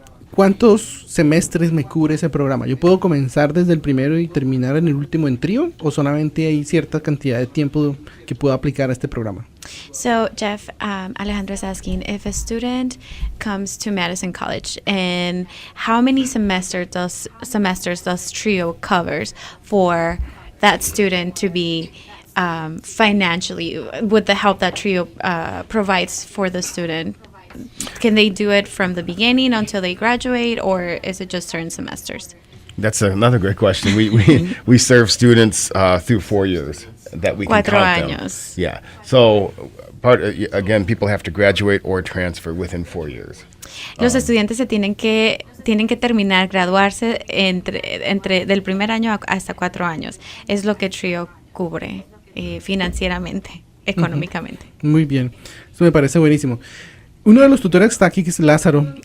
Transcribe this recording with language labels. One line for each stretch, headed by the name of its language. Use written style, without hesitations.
Spanish: ¿Cuántos semestres me cubre ese programa? ¿Yo puedo comenzar desde el primero y terminar en el último en TRiO o solamente hay cierta cantidad de tiempo que puedo aplicar a este programa?
English: So, Jeff, Alejandro is asking if a student comes to Madison College and how many semesters does TRiO covers for that student to be financially, with the help that TRiO provides for the student? Can they do it from the beginning until they graduate, or is it just certain semesters? That's another great question. We serve students through 4 years that we can 4 count
Spanish: años.
English: them. Yeah. So again, people have to graduate or transfer within 4 years.
Spanish: Los estudiantes tienen que terminar, graduarse entre del primer año hasta 4 años. Es lo que TRiO cubre financieramente, económicamente. Muy bien, eso me parece buenísimo. Uno de los tutores que está aquí, que es Lázaro.